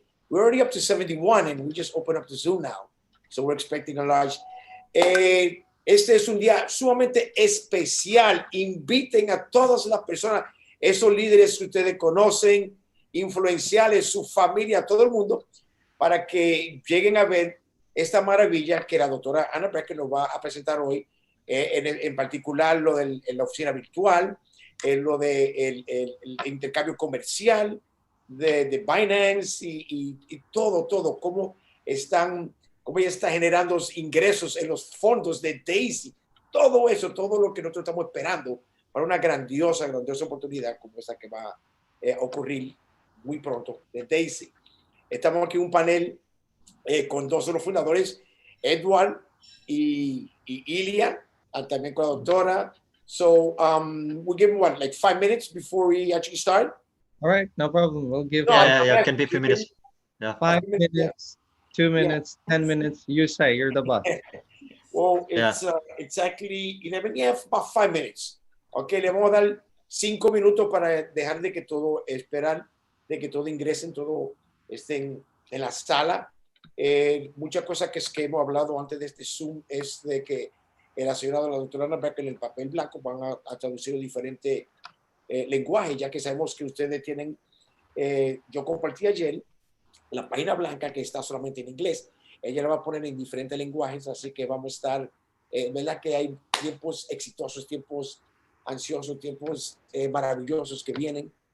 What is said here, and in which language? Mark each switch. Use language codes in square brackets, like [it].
[en] We're already up to 71 and we just opened up the Zoom now. So we're expecting a large. [es] Este es un día sumamente especial. Inviten a todas las personas, esos líderes que ustedes conocen, influenciales, su familia, todo el mundo, para que lleguen a ver esta maravilla que la doctora Ana Becker nos va a presentar hoy, en particular lo de la oficina virtual, lo de el intercambio comercial de Binance y todo, cómo ella está generando ingresos en los fondos de Daisy, todo eso, todo lo que nosotros estamos esperando para una grandiosa oportunidad como esa que va a ocurrir muy pronto de Daisy. Estamos aquí en un panel con dos de los fundadores, Edward y Ilya, también con la doctora. [en] So we'll give them like 5 minutes before we actually start. All right, no problem. We'll give can be a few minutes. Yeah. 5 minutes, 2 minutes, 10 minutes. You say, you're the boss. Well, it's actually 11, about 5 minutes. [es] Okay, le vamos a dar 5 minutos para dejar de que todo, esperar de que todo ingresen, todo estén en la sala. Muchas cosas que hemos hablado antes de este Zoom es de que la señora de la doctora Ana Becker en el papel blanco van a traducir diferentes lenguajes, ya que sabemos que ustedes tienen, yo compartí ayer la página blanca que está solamente en inglés, ella la va a poner en diferentes lenguajes, así que vamos a estar, verdad que hay tiempos exitosos, tiempos ansiosos, tiempos maravillosos que vienen.